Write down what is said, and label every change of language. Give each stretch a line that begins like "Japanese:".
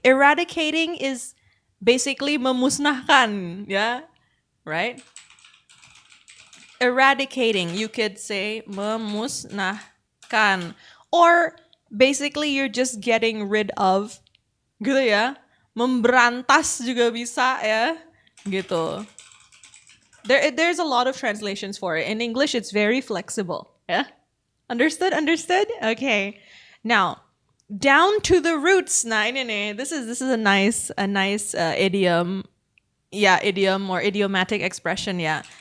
English: Eradicating is basically
Indonesian: memusnahkan,
English: yeah? Right? Eradicating. You could say
Indonesian: memusnahkan.
English: Or basically you're just getting rid of.
Indonesian: Gitu ya. Memberantas juga bisa ya. Gitu.
English: There's a lot of translations for it. In English, it's very flexible. Yeah? Understood? Understood? Okay. Now, down to the roots.
Indonesian: Nah, ini.
English: This is a nice idiom. Yeah, idiom or idiomatic expression, yeah.